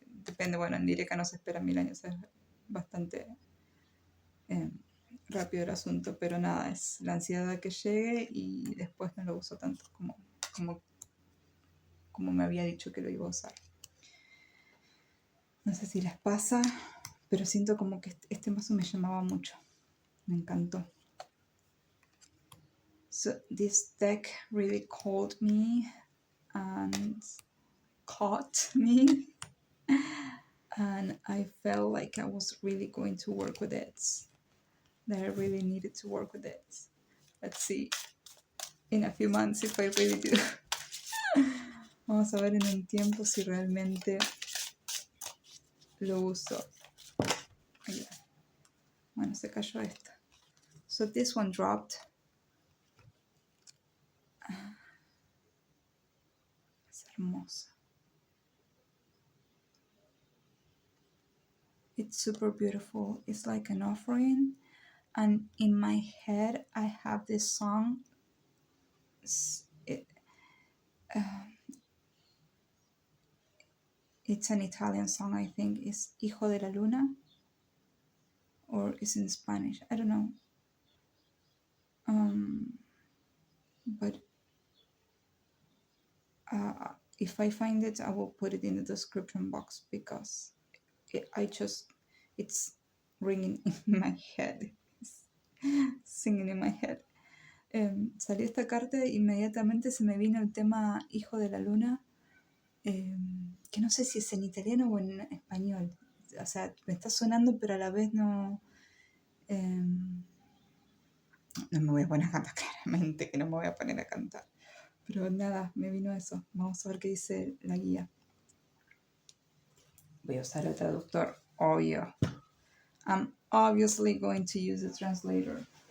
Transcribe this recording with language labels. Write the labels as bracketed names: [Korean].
[Spanish] Depende, bueno, en Direca no se espera 1000 años, es bastante rápido el asunto, pero nada, es la ansiedad a que llegue y después no lo uso tanto como me había dicho que lo iba a usar. No sé si les pasa, pero siento como que este mazo me llamaba mucho, me encantó. [English] So this deck really called me and caught me, and I felt like I was really going to work with it, that I really needed to work with it. Let's see in a few months if I really do. [Spanish] Vamos a ver en un tiempo si realmente lo uso. Ahí. Bueno, se cayó esta. [English] So this one dropped. [Spanish] Es hermosa. [English] It's super beautiful. It's like an offering. And in my head, I have this song. It's an Italian song, I think. It's Hijo de la Luna. Or it's in Spanish. I don't know. But if I find it, I will put it in the description box, because it's ringing in my head. It's singing in my head. [Spanish] Salió esta carta e inmediatamente se me vino el tema Hijo de la Luna, que no sé si es en italiano o en español. O sea, me está sonando, pero a la vez no... no me voy a poner a cantar, claramente que no me voy a poner a cantar. Pero nada, me vino eso. Vamos a ver qué dice la guía. Voy a usar el traductor, obvio. [English] I'm obviously going to use the translator.